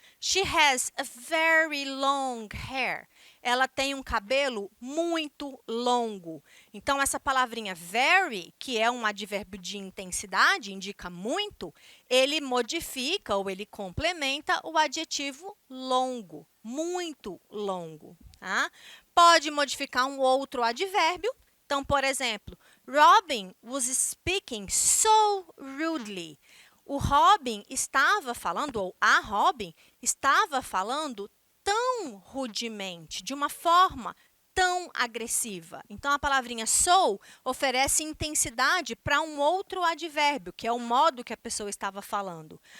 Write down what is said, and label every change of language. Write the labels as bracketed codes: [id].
[en] She has a very long hair. [pt] Ela tem um cabelo muito longo. Então, essa palavrinha very, que é um advérbio de intensidade, indica muito, ele modifica ou ele complementa o adjetivo longo, muito longo. Tá? Pode modificar um outro advérbio. Então, por exemplo, [en] Robin was speaking so rudely. [pt] O Robin estava falando, ou a Robin estava falando tão rudemente, de uma forma tão agressiva. Então, a palavrinha so oferece intensidade para um outro advérbio, que é o modo que a pessoa estava falando.